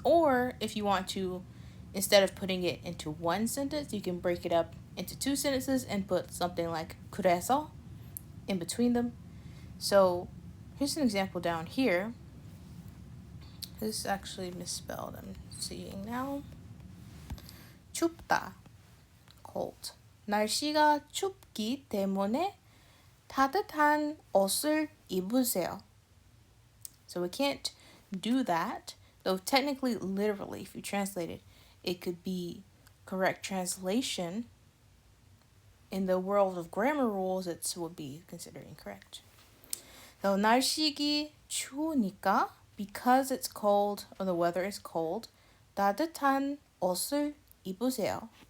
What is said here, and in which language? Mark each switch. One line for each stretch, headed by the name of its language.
English: Or if you want to, instead of putting it into one sentence, you can break it up into two sentences and put something like 그래서 in between them. So here's an example down here. This is actually misspelled, I'm seeing now.
Korean: 춥다, cold. 날씨가 춥기 때문에 따뜻한 옷을 입으세요.
English: So we can't do that, though technically, literally, if you translate it, it could be correct translation. In the world of grammar rules, it would be considered incorrect. So
Korean: 날씨가 추우니까,
English: because it's cold or the weather is cold,
Korean: 따뜻한 옷을 입으세요.